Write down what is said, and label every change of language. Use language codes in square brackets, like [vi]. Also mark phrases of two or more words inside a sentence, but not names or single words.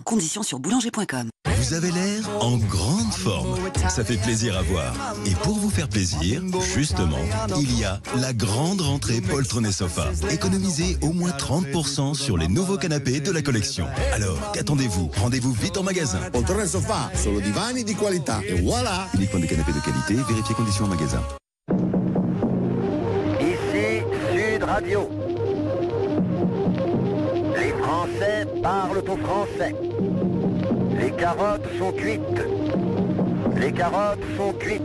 [fr] Conditions sur boulanger.com. Vous avez l'air en grande forme. Ça fait plaisir à voir. Et pour vous faire plaisir, justement, il y a la grande rentrée poltron et sofa. Économisez au moins 30% sur les nouveaux canapés de la collection. Alors, qu'attendez-vous? Rendez-vous vite en magasin. [it] Poltrone e sofa, solo divani di qualità. [fr] Et voilà! Uniquement des canapés de qualité, vérifiez conditions en magasin. Ici Sud Radio. Les Français parlent au français. Les carottes sont cuites. Les carottes sont cuites.